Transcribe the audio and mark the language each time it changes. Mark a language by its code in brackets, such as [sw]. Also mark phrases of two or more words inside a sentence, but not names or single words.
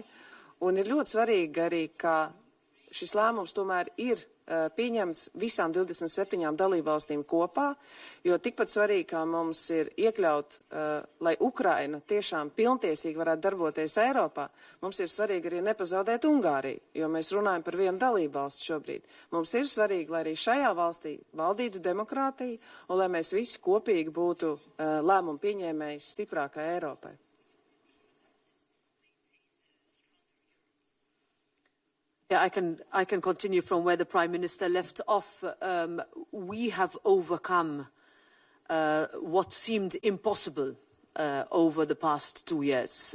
[lv] Un ir ļoti svarīgi arī, ka šis lēmums tomēr ir pieņemts visām 27 dalībvalstīm kopā, jo tikpat svarīgi, kā mums ir iekļaut, lai Ukraina tiešām pilntiesīgi varētu darboties Eiropā, mums ir svarīgi arī nepazaudēt Ungāriju, jo mēs runājam par vienu dalībvalstu šobrīd. Mums ir svarīgi, lai arī šajā valstī valdītu demokrātija un lai mēs visi kopīgi būtu lēmumu pieņēmēji stiprākai Eiropai. [en] Yeah, I can continue from where the Prime Minister left off. We have overcome what seemed impossible over the past 2 years.